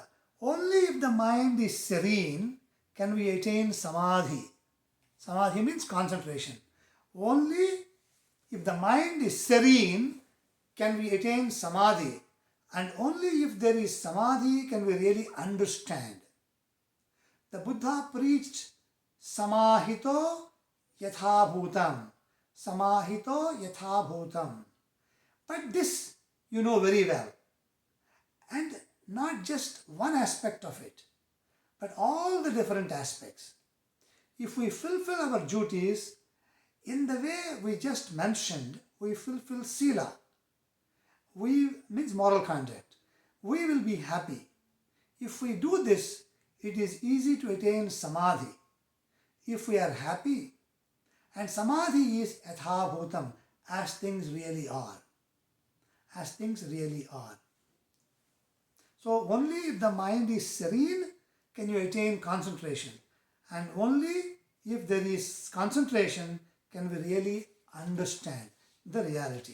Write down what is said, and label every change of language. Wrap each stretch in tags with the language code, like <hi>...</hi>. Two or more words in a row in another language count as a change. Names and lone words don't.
<en>Only if the mind is serene can we attain samadhi. Samadhi means concentration. Only if the mind is serene can we attain samadhi. And only if there is samadhi can we really understand. The Buddha preached</en> <pi>samahito yatha bhutam. Samahito yatha bhutam.</pi> <en>But this you know very well. And not just one aspect of it, but all the different aspects. If we fulfill our duties in the way we just mentioned, we fulfill sila. We means moral conduct. We will be happy. If we do this, it is easy to attain samadhi. If we are happy, and samadhi is</en> <pi>yatha bhutam,</pi> <en>as things really are. As things really are. So only if the mind is serene can you attain concentration. And only if there is concentration can we really understand the reality.</en>